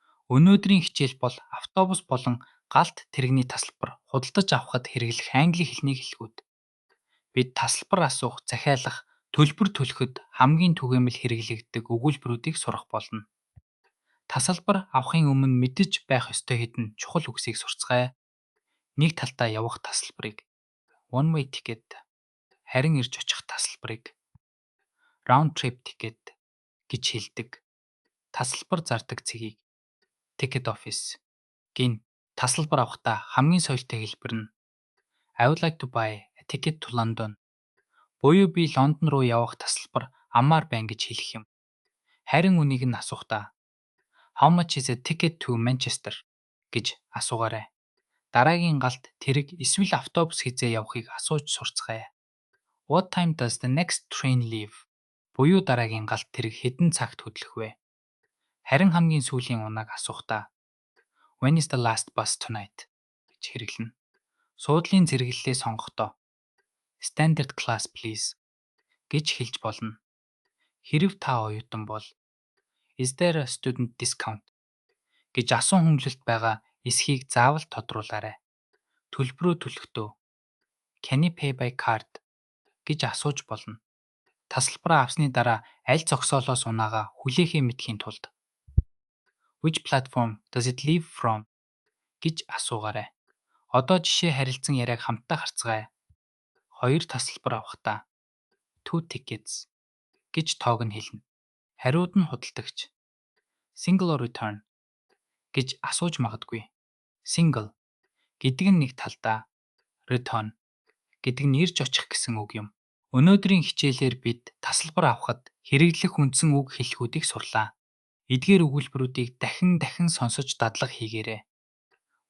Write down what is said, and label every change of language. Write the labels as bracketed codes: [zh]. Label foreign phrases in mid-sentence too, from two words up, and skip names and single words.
[mn] Өнөөдрийн хичээл бол автобус болон галт тэрэгний тасалбар худалдаж авахад хэрэглэх англи хэлний хэлгүүд. Бид тасалбар асуух, захиалах, төлбөр төлөхөд хамгийн түгээмэл хэрэглэгддэг өгүүлбэрүүдийг сурах болно. Тасалбар авахын өмнө мэдэж байх ёстой хэдэн чухал үгсийг сурцгаая. Нэг талдаа явах тасалбарыг [en] one way ticket, [mn] харин ирж очих тасалбарыг [en] round trip ticket [mn] гэж хэлдэг. Тасалбар зардаг цэгийг [en] ticket office [mn] гин. Тасалбар авахдаа хамгийн соёлтой хэлбэр нь [en] I would like to buy a ticket to London. [mn] Буюу би Лондон руу явах тасалбар амаар байна гэж хэлэх юм. Харин үнийг нь асуухдаа [en] How much is a ticket to Manchester [mn] гэж асуугаарай. Дараагийн галт тэрэг эсвэл автобус хизээ явахыг асууж сурцгаая. [en] What time does the next train leave? [mn] Буюу дараагийн галт тэрэг хэдэн цагт хөдлөх вэ? Харин хамгийн сүүлийн унааг асуухдаа [en] When is the last bus tonight [mn] гэж хэрэглэнэ. Суудлын зэрэглэлээ сонгохдоо [en] Standard class please [mn] гэж хэлж болно. Хэрэв та оюутан бол [en] Is there a student discount [mn] гэж асуун хөнгөлөлт байгаа эсхийг заавал тодруулаарай. Төлбөрөө төлөхдөө [en] Can you pay by card [mn] гэж асууж болно. Тасалбараа авсны дараа аль зогсоолоос унаагаа хүлээхээ мэдхийн тулд [en] Which platform does it leave from [mn] гэж асуугаарай. Одоо жишээ харилцан яриаг хамтдаа харцгаая. Хоёр тасалбар авахдаа [en] two tickets [mn] гэж тоог нь хэлнэ. Хариуд нь худалдагч [en] single or return [mn] гэж асууж магадгүй. Single гэдэг нь нэг талдаа, return гэдэг нь ирж очих гэсэн үг юм. Өнөөдрийн хичээлээр бид тасалбар авахад хэрэглэх үндсэн үг хэллэгүүдийг сурлаа. Эдгээр өгүүлбэрүүдийг дахин дахин сонсож дадлага хийгээрэй.